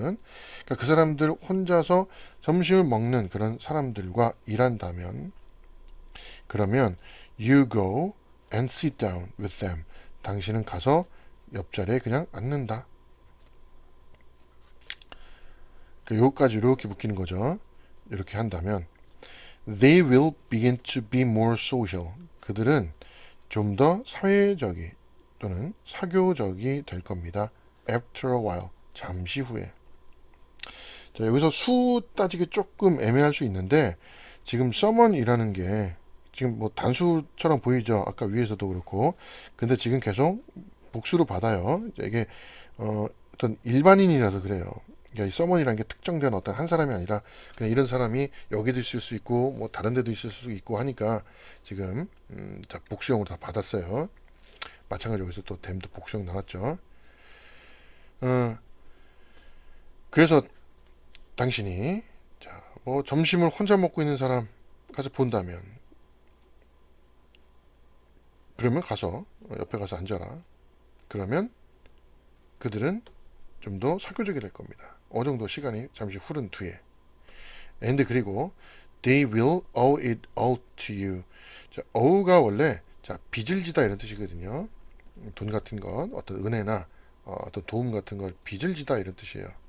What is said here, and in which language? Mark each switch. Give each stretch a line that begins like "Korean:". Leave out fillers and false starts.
Korean: 그러니까 그 사람들 혼자서 점심을 먹는 그런 사람들과 일한다면 그러면
English: you go and sit down with them.
Korean: 당신은 가서 옆자리에 그냥 앉는다. 여기까지 이렇게 묶이는 거죠. 이렇게 한다면
English: they will begin to be more social.
Korean: 그들은 좀 더 사회적이 또는 사교적이 될 겁니다.
English: after a while.
Korean: 잠시 후에. 자, 여기서 수 따지기 조금 애매할 수 있는데 지금 someone이라는 게 지금 뭐 단수처럼 보이죠. 아까 위에서도 그렇고. 근데 지금 계속 복수로 받아요. 이게 어떤 일반인이라서 그래요. 그러니까 이 someone이라는 게 특정된 어떤 한 사람이 아니라 그냥 이런 사람이 여기도 있을 수 있고 뭐 다른 데도 있을 수 있고 하니까 지금 자, 복수형으로 다 받았어요. 마찬가지로 여기서 또 them도 복수형 나왔죠. 그래서 당신이 자, 뭐 점심을 혼자 먹고 있는 사람 가서 본다면 그러면 가서 옆에 가서 앉아라. 그러면 그들은 좀 더 사교적이 될 겁니다. 어느 정도 시간이 잠시 흐른 뒤에.
English: and
Korean: 그리고
English: they will owe it all to you.
Korean: 자, ow가 원래 자, 빚을 지다 이런 뜻이거든요. 돈 같은 것, 어떤 은혜나 어떤 도움 같은 걸 빚을 지다 이런 뜻이에요.